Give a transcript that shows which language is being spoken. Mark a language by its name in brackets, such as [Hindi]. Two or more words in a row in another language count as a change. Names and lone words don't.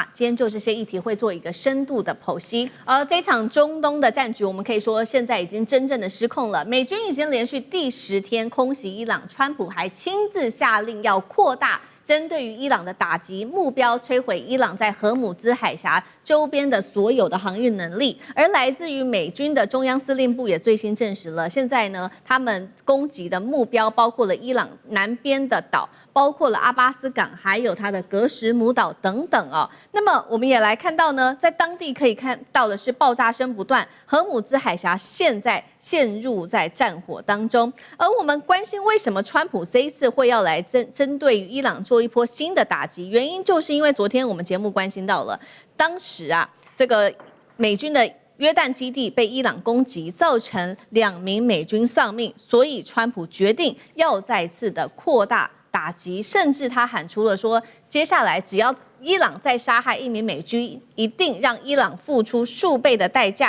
[Chinese] 今天就這些議題會做一個深度的剖析。而這場中東的戰局，我們可以說現在已經真正的失控了。美軍已經連續第10天空襲伊朗，川普還親自下令要擴大針對於伊朗的打擊，目標摧毀伊朗在荷姆茲海峽周邊的所有的航運能力。而來自於美軍的中央司令部也最新證實了，現在呢，他們攻擊的目標包括了伊朗南邊的島，包括了阿巴斯港，還有它的格什姆島等等哦。那麼我們也來看到呢，在當地可以看到的是爆炸聲不斷，荷姆茲海峽現在陷入在戰火當中。而我們關心為什麼川普這一次會要來針對於伊朗做一波新的打擊，原因就是因為昨天我們節目關心到了，當時啊，這個美軍的約旦基地被伊朗攻擊，造成2名美軍喪命，所以川普決定要再次的擴大打擊，甚至他喊出了說，接下來只要伊朗再殺害1名美軍，一定讓伊朗付出數倍的代價。